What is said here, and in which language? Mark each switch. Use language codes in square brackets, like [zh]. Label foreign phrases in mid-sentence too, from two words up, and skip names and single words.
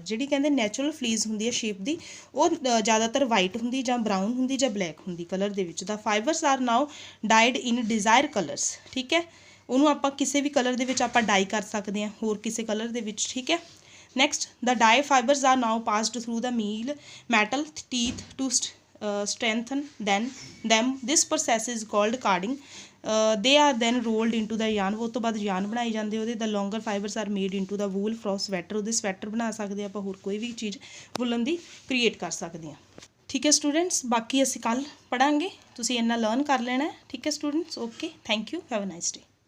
[pa] ਜਿਹੜੀ ਕਹਿੰਦੇ [en] natural fleece [pa] ਹੁੰਦੀ ਹੈ ਸ਼ਿਪ ਦੀ ਉਹ ਜ਼ਿਆਦਾਤਰ ਵਾਈਟ ਹੁੰਦੀ ਜਾਂ ਬਰਾਊਨ ਹੁੰਦੀ ਜਾਂ ਬਲੈਕ ਹੁੰਦੀ ਕਲਰ ਦੇ ਵਿੱਚ [en] the fibers are now dyed in desire colours [pa] ਠੀਕ ਹੈ ਉਹਨੂੰ ਆਪਾਂ ਕਿਸੇ ਵੀ ਕਲਰ ਦੇ ਵਿੱਚ ਆਪਾਂ ਡਾਈ ਕਰ ਸਕਦੇ ਹਾਂ ਹੋਰ ਕਿਸੇ ਕਲਰ ਦੇ ਵਿੱਚ ਠੀਕ ਹੈ [en] next the dye fibers are now passed through the metal teeth to strengthen them this process is called carding they are then rolled into the yarn [pa] ਉਸ ਤੋਂ ਬਾਅਦ yarn ਬਣਾਈ ਜਾਂਦੇ ਉਹਦੇ [en] the longer fibers are made into the wool from sweater [pa] ਉਹਦੇ ਸਵੈਟਰ ਬਣਾ ਸਕਦੇ ਆਪਾਂ ਹੋਰ ਕੋਈ ਵੀ ਚੀਜ਼ ਵੁਲਨ ਦੀ ਕ੍ਰੀਏਟ ਕਰ ਸਕਦੇ ਹਾਂ ਠੀਕ ਹੈ ਸਟੂਡੈਂਟਸ ਬਾਕੀ ਅਸੀਂ ਕੱਲ ਪੜਾਂਗੇ ਤੁਸੀਂ ਇੰਨਾ ਲਰਨ ਕਰ ਲੈਣਾ ਹੈ ਠੀਕ ਹੈ ਸਟੂਡੈਂਟਸ [en] okay thank you have a nice day